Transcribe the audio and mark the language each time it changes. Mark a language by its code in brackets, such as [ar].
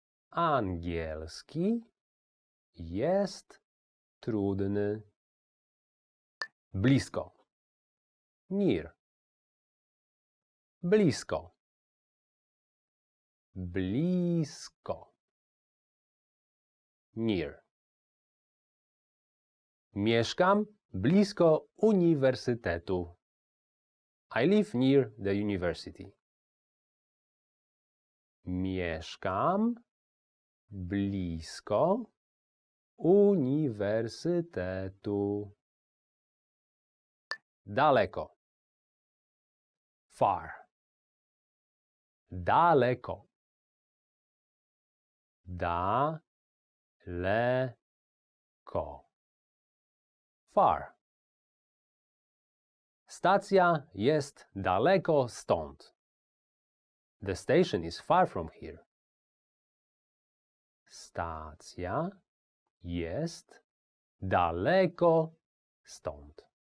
[pl] Angielski jest trudny. Blisko. [en] Near. [pl] Blisko. Blisko. [en] Near. [pl] Mieszkam blisko uniwersytetu. [en] I live near the university. [pl] Mieszkam blisko uniwersytetu. Daleko. [en] Far. [pl] Daleko. Daleko. [en] Far. [pl] Stacja jest daleko stąd. [en] The station is far from here. [pl] Stacja jest daleko stąd.